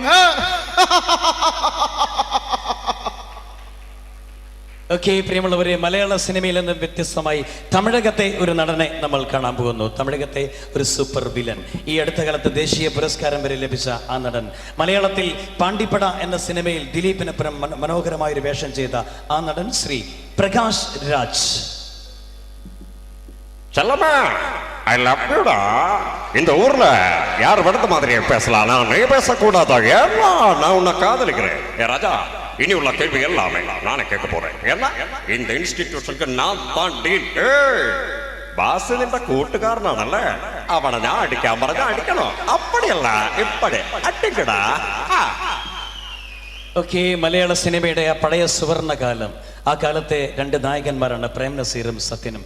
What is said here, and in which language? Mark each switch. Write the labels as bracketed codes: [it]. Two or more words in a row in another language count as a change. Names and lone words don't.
[ml] ഓക്കെ, പ്രിയമുള്ളവരെ, മലയാള സിനിമയിൽ നിന്ന് വ്യത്യസ്തമായി തമിഴകത്തെ ഒരു നടനെ നമ്മൾ കാണാൻ പോകുന്നു. തമിഴകത്തെ ഒരു സൂപ്പർ വില്ലൻ, ഈ അടുത്ത കാലത്ത് ദേശീയ പുരസ്കാരം വരെ ലഭിച്ച ആ നടൻ. മലയാളത്തിൽ പാണ്ടിപ്പട എന്ന സിനിമയിൽ ദിലീപിനപ്പുറം മനോഹരമായൊരു വേഷം ചെയ്ത ആ നടൻ ശ്രീ പ്രകാശ് രാജ്. [ta] செல்லம்மா, [en] I love you da. [ta] இந்த ஊர்ல யார் வெடுத்த மாதிரியே பேசலாம், நான் நீ பேசக்கூடாதா? ஏன்னா நான் உன்னை காதலிக்கிறேன். ஏ ராஜா, இனி உள்ள கேள்வி எல்லாமே நானே கேட்க போறேன். ஏன்னா இந்த இன்ஸ்டிடியூஷனுக்கு நான் தான் டீன். [ml] ബാസ് നിന്റെ കൂട്ടുകാരനാണല്ലേ? അവനെ ഞാൻ അടിക്കാൻ പറഞ്ഞാൽ അടിക്കണോ? [ta] அப்படியல்ல, இப்படி அடிக்கடா. [ml] ഓക്കെ, മലയാള സിനിമയുടെ ആ പഴയ സുവർണകാലം, ആ കാലത്തെ രണ്ട് നായകന്മാരാണ് പ്രേം നസീറും സത്യനും.